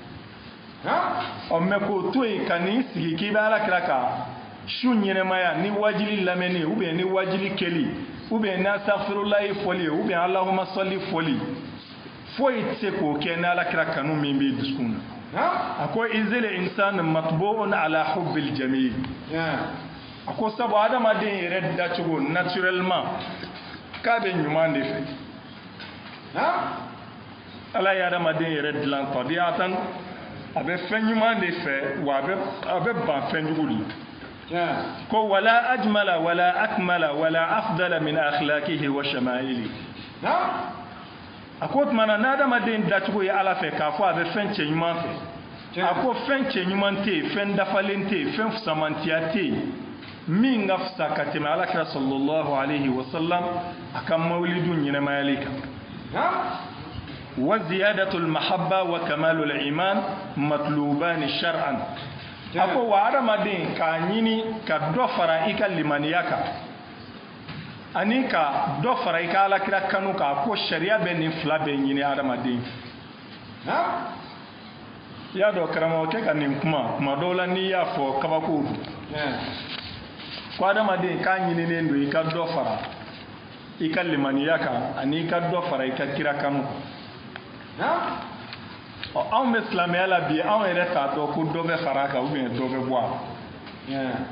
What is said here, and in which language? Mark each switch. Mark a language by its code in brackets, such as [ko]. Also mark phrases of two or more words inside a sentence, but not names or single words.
[bm] mɛ k'o to yen ka n'i sigi k'i bɛ alakira ka su ɲɛnɛmaya ni wajili lamɛnni ubiyɛn ni wajili kɛli ubiyɛn ni asafirulayi fɔli ye ubiyɛn alahuma sɔli fɔli foyi tɛ se k'o kɛ ni alakira kanu min b'i dusukun na a ko [ar] إذ الإنسان مطبوع على حب الجميل [bm] a ko sabu adamaden yɛrɛ dacogo naturellement k'a bɛ ɲuman de fɛ ala ye adamaden yɛrɛ dilan tabiyatan a bɛ fɛn ɲuman de fɛ wa a bɛ ban fɛn jugu de ko [ar] ولا أجمل ولا أكمل ولا أفضل من أخلاقه وشمائله [bm] a ko tuma na n'adamaden dacogo ye ala fɛ k'a fɔ a bɛ fɛn cɛ ɲuman fɛ a ko fɛn cɛ ɲuman tɛ yen fɛn dafalen tɛ yen fɛn fusamantiya tɛ yen min ka fisa ka tɛmɛ alakira [ar] صلى الله عليه وسلم [bm] a ka mawulidu ɲɛnamayali kan [ar] وزيادة المحبة وكمال الإيمان مطلوبان شرعا [bm] a ko wa adamaden k'a ɲini ka dɔ fara i ka limaniya kan ani ka dɔ fara i ka alakira kanu kan a ko sariya bɛ nin fila bɛɛ ɲini adamaden i y'a dɔn karamɔgɔkɛ ka nin kuma dɔw la n'i y'a fɔ kabako don ko adamaden k'a ɲininen don i ka dɔ fara i ka limaniya kan ani i ka dɔ fara i ka kira kanu kan anw bɛ silamɛya la bi anw yɛrɛ t'a dɔn ko dɔ bɛ fara a kan ubiyɛn dɔ bɛ bɔ a la